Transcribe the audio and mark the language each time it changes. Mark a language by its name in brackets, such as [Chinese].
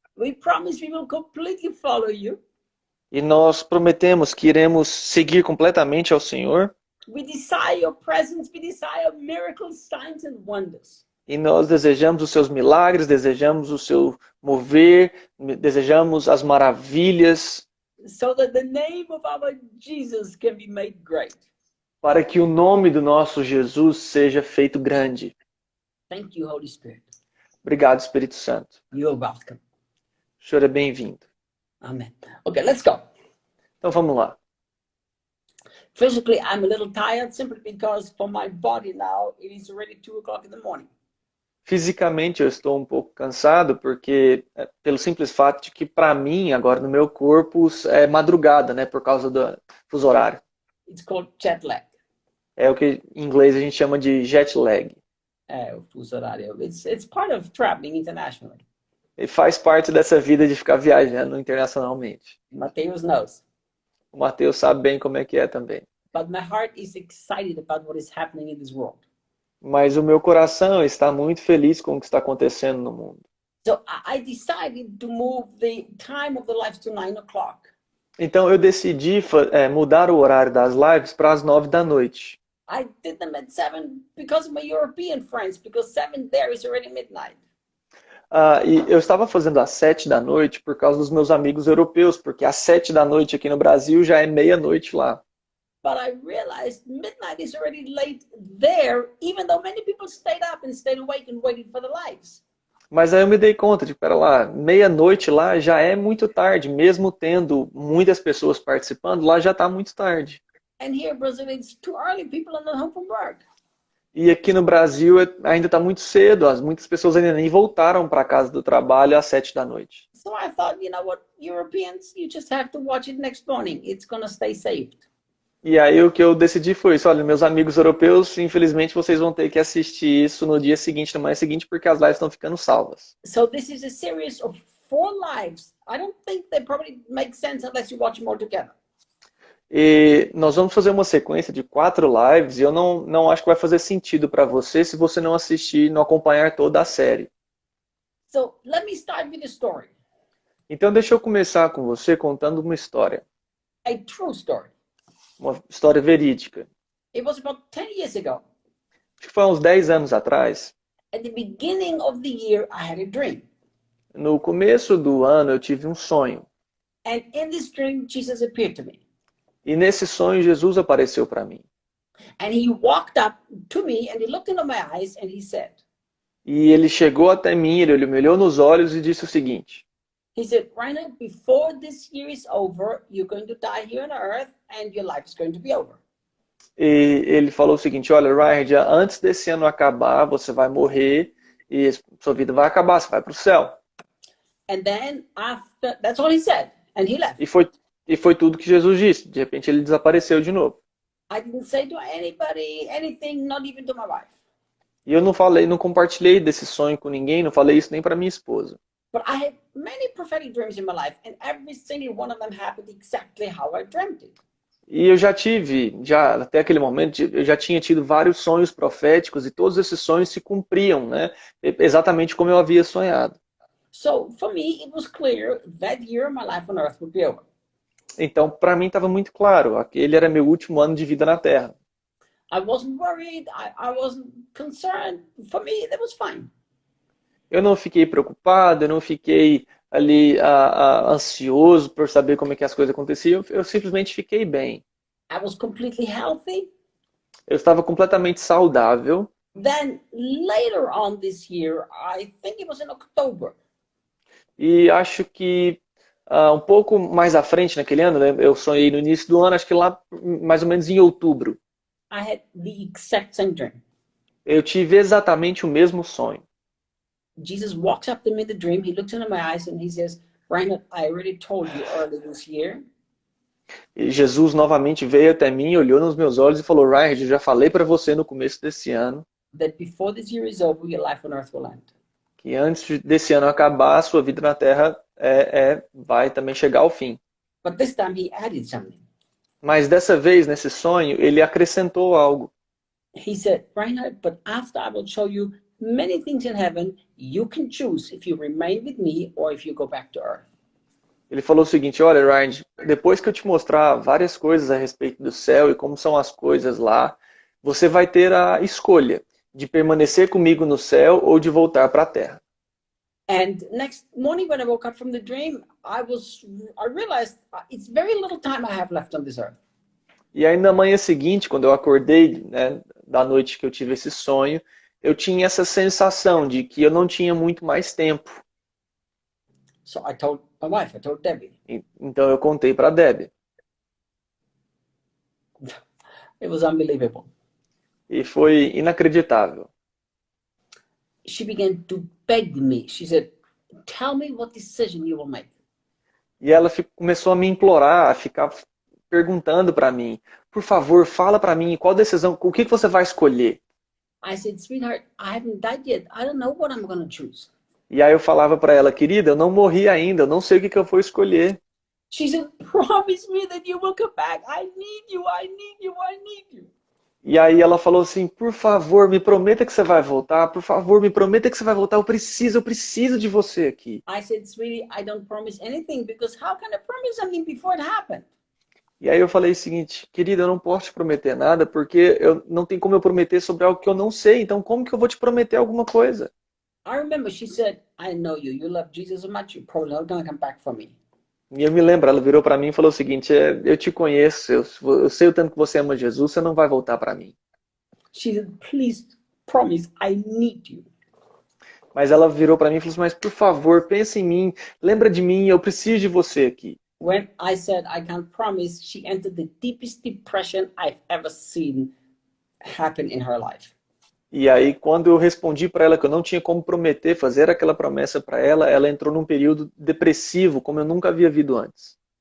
[English] We promise we will completely follow you. [Portuguese] E nós prometemos que iremos seguir completamente ao Senhor. [English] We desire your presence. We desire miracles, signs, and wonders. [Portuguese] E nós desejamos os seus milagres, desejamos o seu mover, desejamos as maravilhas. [English] So that the name of our Jesus can be made great. [Portuguese] Para que o nome do nosso Jesus seja feito grande. [English] Thank you, Holy Spirit. [Portuguese] Obrigado, Espírito Santo. [English] You're welcome. [Portuguese] O Senhor é bem-vindo. [English] Amen. Okay, let's go. [Portuguese] Então vamos lá. [English] Physically, I'm a little tired simply because for my body now, it is already 2 o'clock in the morning. [Portuguese] Fisicamente eu estou um pouco cansado porque pelo simples fato de que para mim agora no meu corpo é madrugada, né, por causa do fuso horário. [English] It's called jet lag. [Portuguese] É o que em inglês a gente chama de jet lag. O fuso horário. [English] It's part of traveling internationally. [Portuguese] E faz parte dessa vida de ficar viajando internacionalmente. [English] Mateus knows. [Portuguese] O Mateus sabe bem como é que é também. [English] But my heart is excited about what is happening in this world. [Portuguese] Mas o meu coração está muito feliz com o que está acontecendo no mundo. [English] So I decided to move the time of the lives to 9 o'clock. [Portuguese] Então eu decidi mudar o horário das lives para as 9 da noite. [English] I did them at 7 because of my European friends, because 7 there is already midnight. [Portuguese] E eu estava fazendo às 7 da noite por causa dos meus amigos europeus, porque às 7 da noite aqui no Brasil já é meia-noite lá. [English] But I realized midnight is already late there, even though many people stayed up and stayed awake and waited for the lives. [Portuguese] Mas aí eu me dei conta de, pera lá, meia-noite lá já é muito tarde, mesmo tendo muitas pessoas participando, lá já está muito tarde. [English] And here in Brazil, it's too early. People are not home from work. [Portuguese] E aqui no Brasil ainda está muito cedo, muitas pessoas ainda nem voltaram para casa do trabalho às 7 da noite. [English] So I thought, you know what, Europeans, you just have to watch it next morning. It's going to stay saved. [Portuguese] E aí o que eu decidi foi isso, olha, meus amigos europeus, infelizmente vocês vão ter que assistir isso no dia seguinte, na manhã seguinte, porque as lives estão ficando salvas. [English] So this is a series of 4 lives. I don't think they probably make sense unless you watch them all together. [Portuguese] E nós vamos fazer uma sequência de 4 lives e eu não acho que vai fazer sentido para você se você não assistir, não acompanhar toda a série. [English] So let me start with a story. [Portuguese] Então deixa eu começar com você contando uma história. [English] A true story. [Portuguese] Uma história verídica. [English] It was about 10 years ago. [Portuguese] Acho que foi há uns 10 anos atrás. [English] At the beginning of the year, I had a dream. [Portuguese] No começo do ano eu tive um sonho. [English] And in this dream, Jesus appeared to me. [Portuguese] E nesse sonho Jesus apareceu para mim. [English] And he walked up to me and he looked into my eyes and he said, [Portuguese] E ele chegou até mim, ele me olhou nos olhos e disse o seguinte. [English] he said, Rainer, before this year is over, you're going to die here on earth and your life is going to be over. [Portuguese] E ele falou o seguinte, olha, Ryan, antes desse ano acabar, você vai morrer e sua vida vai acabar, você vai para o céu. [English] And then after, that's all he said. And he left. [Portuguese] E foi tudo que Jesus disse. De repente ele desapareceu de novo. [English] I didn't say to anybody anything, not even to my wife. [Portuguese] E eu não compartilhei desse sonho com ninguém, não falei isso nem para minha esposa. [English] But I had many prophetic dreams in my life, and every single one of them happened exactly how I dreamt it. [Portuguese] E eu até aquele momento, eu já tinha tido vários sonhos proféticos e todos esses sonhos se cumpriam, né? Exatamente como eu havia sonhado. [English] So for me, it was clear that year my life on earth would be over. [Portuguese] Então, para mim estava muito claro, aquele era meu último ano de vida na Terra. [English] I wasn't worried, I wasn't concerned. For me, that was fine. [Portuguese] Eu não fiquei preocupado, eu não fiquei ali ansioso por saber como é que as coisas aconteciam, eu simplesmente fiquei bem. [English] I was completely healthy. [Portuguese] Eu estava completamente saudável. [English] Then later on this year, I think it was in October. [Portuguese] E acho que um pouco mais à frente naquele ano, né, eu sonhei no início do ano, acho que lá mais ou menos em outubro. [English] I had the exact same dream. [Portuguese] Eu tive exatamente o mesmo sonho. [English] Jesus walks up to me in the dream. He looks into my eyes and he says, Reinhard, I already told you earlier this year. [Portuguese] E Jesus novamente veio até mim, olhou nos meus olhos e falou, Reinhard, eu já falei para você no começo desse ano [English] That before this year is over, your life on earth will end. [Portuguese] que antes desse ano acabar, a sua vida na Terra vai também chegar ao fim. [English] But this time he added something. [Portuguese] Mas dessa vez, nesse sonho, ele acrescentou algo. [English] He said, Reinhard, but after I will show you many things in heaven, you can choose if you remain with me or if you go back to earth. [Portuguese] Ele falou o seguinte, olha, Reinhard, depois que eu te mostrar várias coisas a respeito do céu e como são as coisas lá, você vai ter a escolha de permanecer comigo no céu ou de voltar para a terra. [English] And next morning when I woke up from the dream, I realized it's very little time I have left on this earth. [Portuguese] E aí na manhã seguinte, quando eu acordei, né, da noite que eu tive esse sonho, eu tinha essa sensação de que eu não tinha muito mais tempo. [English] So I told my wife, I told Debbie. [Portuguese] Então eu contei para a Debbie. [English] It was unbelievable. [Portuguese] E foi inacreditável. [English] She began to beg me. She said, tell me what decision you will make. [Portuguese] E ela começou a me implorar, a ficar perguntando para mim, por favor, fala para mim qual decisão, o que você vai escolher. [English] I said, sweetheart, I haven't died yet. I don't know what I'm going to choose. [Portuguese] E aí eu falava para ela, querida, eu não morri ainda, eu não sei o que eu vou escolher. [English] She said, promise me that you will come back. I need you, I need you, I need you. [Portuguese] E aí ela falou assim, por favor, me prometa que você vai voltar, por favor, me prometa que você vai voltar, eu preciso de você aqui. [English] I said, sweetie, I don't promise anything because how can I promise something before it happened? [Portuguese] E aí eu falei o seguinte, querida, eu não posso te prometer nada, porque eu não tem como eu prometer sobre algo que eu não sei, então como que eu vou te prometer alguma coisa? [English] I remember she said, I know you, you love Jesus so much, you're probably not going to come back for me. [Portuguese] E eu me lembro, ela virou para mim e falou o seguinte, eu te conheço, eu sei o tanto que você ama Jesus, você não vai voltar para mim. [English] She said, please promise, I need you. [Portuguese] Mas ela virou para mim e falou assim, mas por favor, pensa em mim, lembra de mim, eu preciso de você aqui. [English] When I said I can't promise, she entered the deepest depression I've ever seen happen in her life. [Portuguese] E aí, quando eu respondi para ela que eu não tinha como prometer, fazer aquela promessa para ela, ela entrou num período depressivo, como eu nunca havia visto antes.